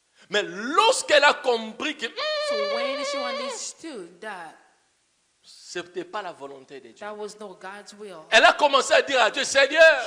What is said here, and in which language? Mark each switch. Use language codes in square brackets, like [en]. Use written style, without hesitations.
[fr] Mais lorsqu'elle a compris que [en] So when she understood that [fr] ce n'était pas la volonté de Dieu, [en] that was not God's will, [fr] elle a commencé à dire à Dieu, Seigneur,